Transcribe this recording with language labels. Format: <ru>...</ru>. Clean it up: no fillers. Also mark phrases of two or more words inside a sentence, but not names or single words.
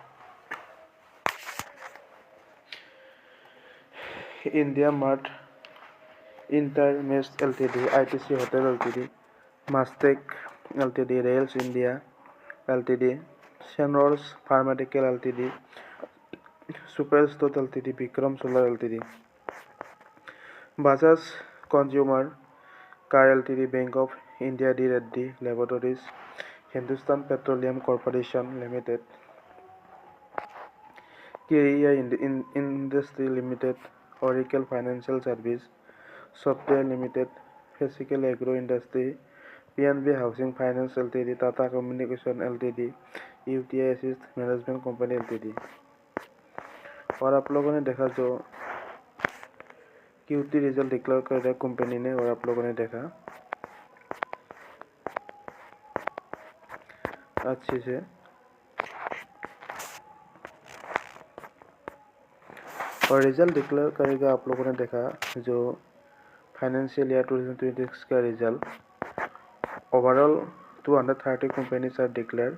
<en>IndiaMART, InterMESH Ltd, ITC Hotel Ltd, Mastek Ltd, Rails India Ltd, Senores Pharmaceuticals Ltd, Superstore Ltd, Vikram Solar Ltd, Bajaj Consumer Car Ltd, Bank of India D. Reddy Laboratories, Hindustan Petroleum Corporation Limited, KEI Industry Limited, Oracle Financial Service Software Limited, Physical Agro Industry, PNB Housing Finance Ltd, Tata Communication Ltd, UTI Assist Management Company Ltd।</en> <hi>और आप लोगों ने देखा जो</hi> <en>Q3 result declare</en> <hi>कर रहा कंपनी ने, और आप लोगों ने देखा अच्छे से। और</hi> <en>result declare</en> <hi>करेगा, आप लोगों ने देखा जो</hi> <en>financial year 2026</en> <hi>का</hi> <en>result overall 230 companies are declare.</en>